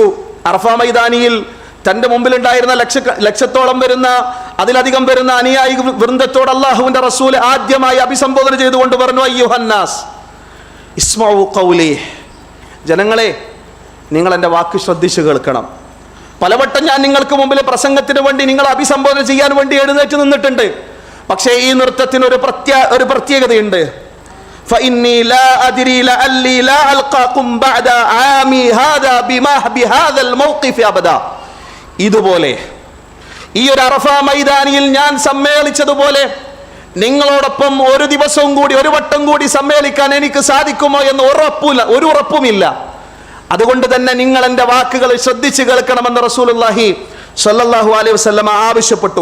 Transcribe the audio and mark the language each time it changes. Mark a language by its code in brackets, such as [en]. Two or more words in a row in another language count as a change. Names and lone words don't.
[ml] അറഫാ മൈതാനിയിൽ തന്റെ മുമ്പിലുണ്ടായിരുന്ന ലക്ഷത്തോളം വരുന്ന അതിലധികം വരുന്ന അനുയായി വൃന്ദത്തോട് അള്ളാഹുവിന്റെ റസൂൽ ആദ്യമായി അഭിസംബോധന ചെയ്തുകൊണ്ട് പറഞ്ഞു, [ar] أيها الناس اسمعوا قولي, [ml] ജനങ്ങളെ നിങ്ങൾ എൻ്റെ വാക്ക് ശ്രദ്ധിച്ചു കേൾക്കണം. പലവട്ടം ഞാൻ നിങ്ങൾക്ക് മുമ്പിൽ പ്രസംഗത്തിന് വേണ്ടി നിങ്ങളെ അഭിസംബോധന ചെയ്യാൻ വേണ്ടി എഴുന്നേറ്റ് നിന്നിട്ടുണ്ട്. പക്ഷേ ഈ നൃത്തത്തിന് ഒരു പ്രത്യേകതയുണ്ട്. [ar] فإني لا أدري لعلي لا ألقاكم بعد عامي هذا بهذا الموقف أبدا. [ml] ഇതുപോലെ ഈ ഒരു അറഫാ മൈതാനിയിൽ ഞാൻ സമ്മേളിച്ചതുപോലെ നിങ്ങളോടൊപ്പം ഒരു ദിവസവും കൂടി ഒരു വട്ടം കൂടി സമ്മേളിക്കാൻ എനിക്ക് സാധിക്കുമോ എന്ന് ഒരു ഉറപ്പുമില്ല. അതുകൊണ്ട് തന്നെ നിങ്ങൾ എൻ്റെ വാക്കുകൾ ശ്രദ്ധിച്ചു കേൾക്കണമെന്ന് [ar] رسول الله صلى الله عليه وسلم [ml] ആവശ്യപ്പെട്ടു.